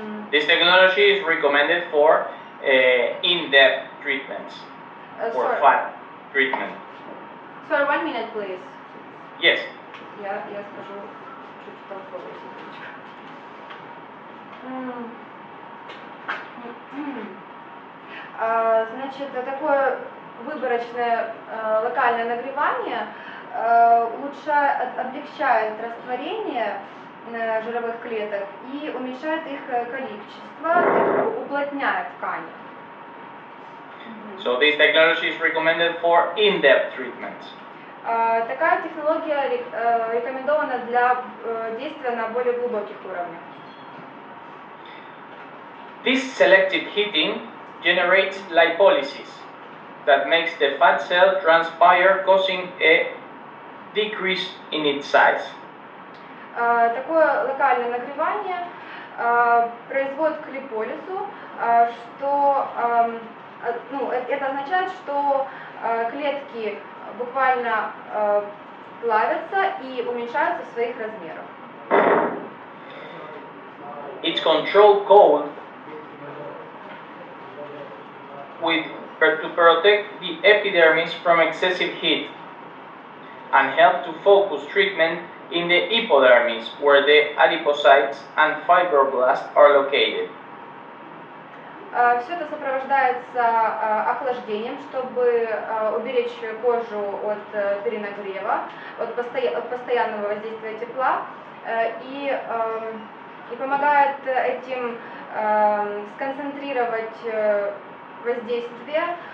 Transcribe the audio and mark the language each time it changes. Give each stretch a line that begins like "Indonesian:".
English: This technology is recommended for in-depth treatments or fat treatment. Sorry, 1 minute, please. Yes.
Russian: Я скажу чуть толковую секундочку. Значит, такое выборочное локальное нагревание облегчает растворение жировых клеток и уменьшает их количество, уплотняет ткани.
English: So this technology is recommended for in-depth treatments.
Russian: Такая технология рекомендована для действия на более глубоких уровнях.
English: This selective heating generates lipolysis that makes the fat cell transpire, causing a decrease in its size.
Russian: Такое локальное нагревание производит к липолизу, что это означает, что клетки буквально плавятся и уменьшаются в своих размерах.
English: It's controlled cold to protect the epidermis from excessive heat and help to focus treatment in the hypodermis where the adipocytes and fibroblasts are located.
Russian: Все это сопровождается охлаждением, чтобы уберечь кожу от перенагрева, от постоянного воздействия тепла, и помогает этим сконцентрировать воздействие